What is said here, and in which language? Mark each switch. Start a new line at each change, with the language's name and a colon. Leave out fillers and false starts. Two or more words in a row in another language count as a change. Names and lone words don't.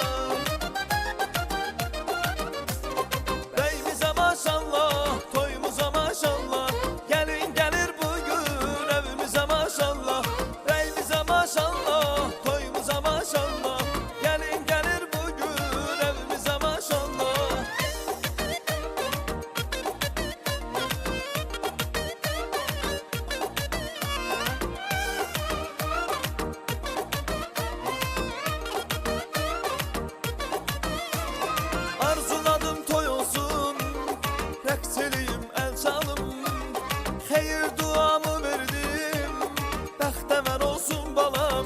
Turkish: Beyimize maşallah, toyumuza maşallah, gelin gelir bugün evimize maşallah. Beyimize maşallah, toyumuza maşallah, gelin gelir bugün evimize maşallah.
Azerbaijani: Arzuladım toy olsun, rəqs eləyim el çalım, xeyir duamı verdim, bəxtəvər olsun balam.